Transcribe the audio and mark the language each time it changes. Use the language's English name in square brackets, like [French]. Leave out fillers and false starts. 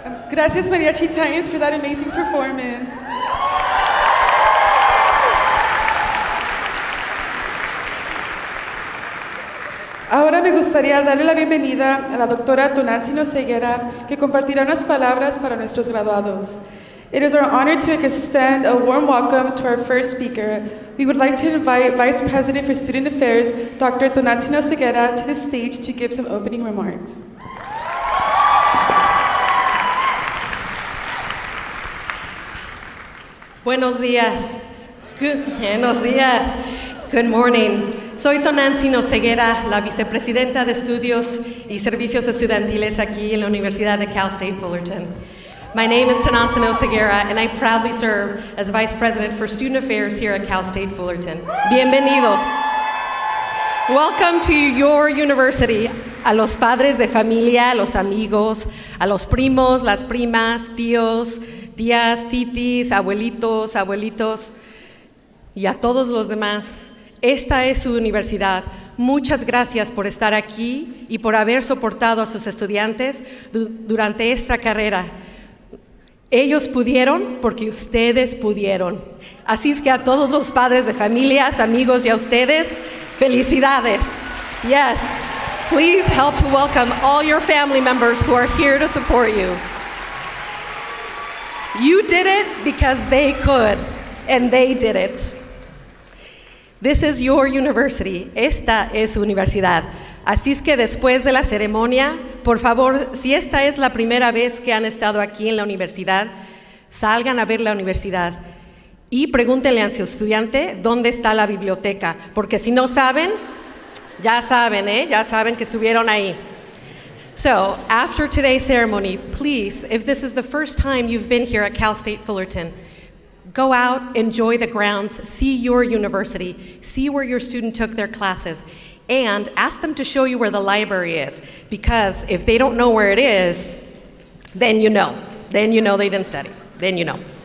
[Spanish] Gracias, [English] Mariachi Titans, for that amazing performance. [Spanish] gustaría darle la bienvenida a la doctora Tonantzin Oseguera, que compartirá unas palabras para nuestros graduados. [English] It is our honor to extend a warm welcome to our first speaker. We would like to invite Vice President for Student Affairs, Dr. Tonantzin Oseguera, to the stage to give some opening remarks. [Spanish] Buenos días. Buenos días. [English] Good morning. [Spanish] Soy Tonantzin Oseguera, la vicepresidenta de Estudios y Servicios Estudiantiles aquí en la Universidad de Cal State Fullerton. [English] My name is Tonantzin Oseguera, and I proudly serve as Vice President for Student Affairs here at Cal State Fullerton. [Spanish] Bienvenidos. [English] Welcome to your university. [Spanish] A los padres de familia, a los amigos, a los primos, las primas, tíos, tías, titis, abuelitos, abuelitos y a todos los demás. Esta es su universidad. Muchas gracias por estar aquí y por haber soportado a sus estudiantes durante esta carrera. Ellos pudieron porque ustedes pudieron. Así es que a todos los padres de familias, amigos y a ustedes, felicidades. [English] Yes, please help to welcome all your family members who are here to support you. You did it because they could, and they did it. This is your university. [Spanish] Esta es su universidad. Así es que después de la ceremonia, por favor, si esta es la primera vez que han estado aquí en la universidad, salgan a ver la universidad y pregúntenle a su estudiante dónde está la biblioteca, porque si no saben, ya saben que estuvieron ahí. [English] So, after today's ceremony, please, if this is the first time you've been here at Cal State Fullerton, go out, enjoy the grounds, see your university, see where your student took their classes, and ask them to show you where the library is, because if they don't know where it is, then you know they didn't study, then you know.